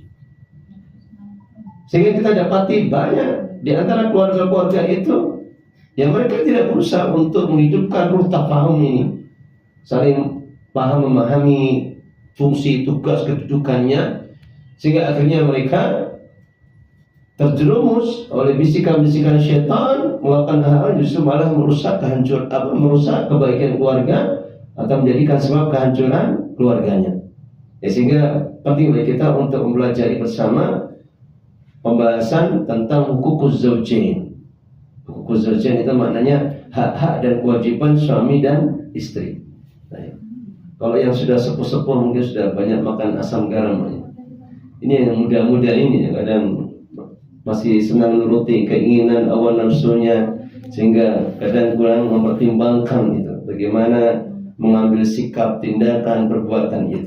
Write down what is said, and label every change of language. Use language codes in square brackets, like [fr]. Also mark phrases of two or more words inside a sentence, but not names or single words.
[id] Sehingga kita dapati banyak di antara keluarga-keluarga itu yang mereka tidak berusaha untuk menghidupkan ruh tafahum ini, saling paham memahami fungsi tugas kedudukannya, sehingga akhirnya mereka terjerumus oleh bisikan-bisikan syaitan melakukan hal-hal justru malah merusak kebaikan keluarga atau menjadikan sebab kehancuran keluarganya. Ya, sehingga penting bagi kita untuk mempelajari bersama pembahasan tentang [ar] حقوق الزوجين. حقوق الزوجين [id] itu maknanya hak-hak dan kewajiban suami dan istri. Nah, kalau yang sudah sepuh-sepuh mungkin sudah banyak makan asam garam. Ini yang muda-muda ini kadang masih senang menuruti keinginan awal nafsunya, sehingga kadang kurang mempertimbangkan itu bagaimana mengambil sikap, tindakan, perbuatan itu.